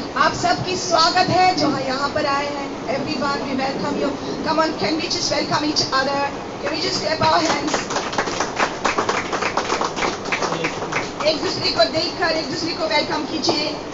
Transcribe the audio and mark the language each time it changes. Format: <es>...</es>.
<hi>आप सबकी स्वागत है जो यहाँ पर आए हैं.</hi> <en>Everyone, we welcome you. Come on, can we just welcome each other? Can we just clap our hands?</en> <hi>एक दूसरे को देखकर एक दूसरे को वेलकम कीजिए.</hi>